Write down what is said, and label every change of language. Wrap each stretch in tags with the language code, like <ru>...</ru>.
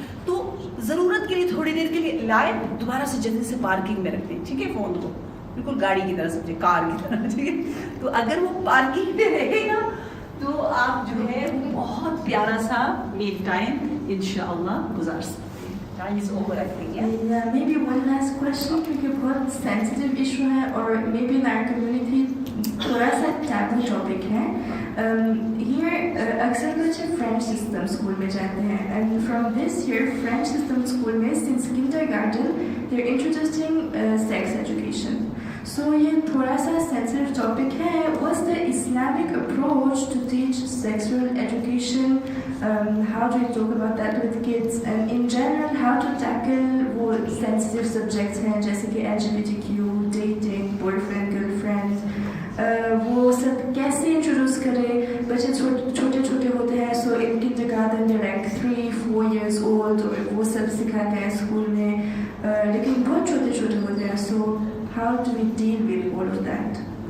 <hi>तो ज़रूरत के लिए थोड़ी देर के लिए लाए, दोबारा से जल्दी से पार्किंग में रख दें, ठीक है, फ़ोन को बिल्कुल गाड़ी की तरह समझे, कार की तरह, ठीक है। तो अगर वो पार्किंग में रहेगा तो आप जो है बहुत प्यारा सा मील टाइम इंशाअल्लाह गुजार सकते हैं।</hi> <en>Time is over I think. Yeah, maybe one last question,</en> <hi>क्योंकि बहुत</hi> <en>sensitive issue है और maybe in our community</en> <hi>थोड़ा सा</hi> <en>taboo topic है। Here अक्सर बच्चे French system school में जाते हैं, and from this year French system school में since kindergarten they're introducing sex education.</en> <hi>So ये थोड़ा सा sensitive topic है.</hi> <en>What's the Islamic approach to teach sexual education? How do you talk about that with kids? And in general, how to tackle वो sensitive subjects हैं जैसे कि LGBTQ, dating, boyfriend, girlfriend,</en> <hi>वो सब कैसे introduce करें? बच्चे छोटे छोटे होते हैं,</hi> <en>so in kindergarten they're like 3-4 years old,</en> <hi>और वो सब सिखाते हैं स्कूल में, लेकिन बहुत छोटे छोटे होते हैं,</hi> <en>so how do we deal with all of that?</en>